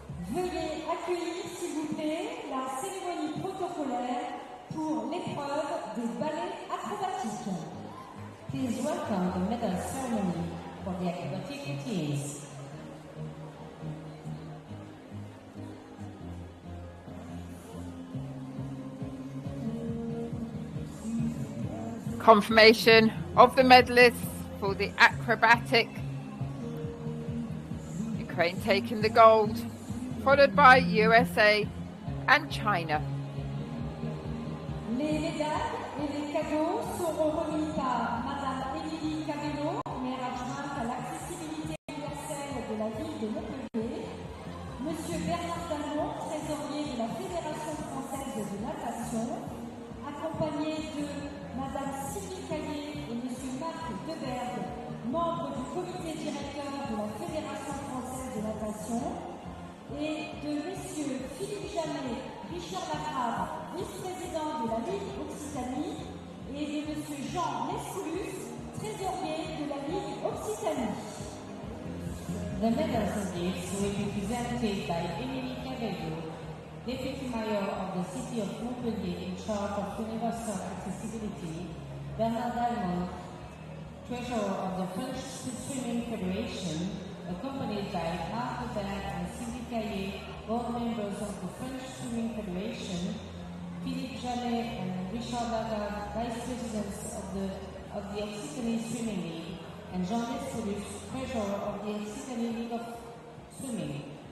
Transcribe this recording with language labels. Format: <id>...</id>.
<fr>Veuillez accueillir, s'il vous plaît, la cérémonie protocolaire pour l'épreuve des ballets acrobatiques.</fr> <en>Please welcome the medal ceremony for the acrobatic teams. Confirmation of the medalists for the acrobatic. Ukraine taking the gold, followed by USA and China.</en> <fr>Les médailles et les cadeaux seront remis par Madame Émilie Cabello, maire adjointe à l'accessibilité universelle de la ville de Montpellier, Monsieur Bernard Dallon, trésorier de la Fédération française de natation, accompagné de Madame Sylvie Caillé et Monsieur Marc Debergue, membre du comité directeur de la Fédération française de natation, et de Messieurs Philippe Jamet, Richard Lacrave, vice-président de la Ligue Occitanie, et de Monsieur Jean Lescoulus, trésorier de la Ligue Occitanie.</fr> <en>The medals and gifts will be presented by Émilie Cabello, Deputy Mayor of the City of Montpellier in charge of universal accessibility, Bernard Dalmont, Treasurer of the French Swimming Federation, accompanied by Marc Debergue and Sylvie Caillé, board members of the French Swimming Federation, Philippe Jamet and Richard Lagarde, vice presidents of the Occitanie Swimming League, and Jean Lescoulus, treasurer of the Occitanie League of Swimming.</en>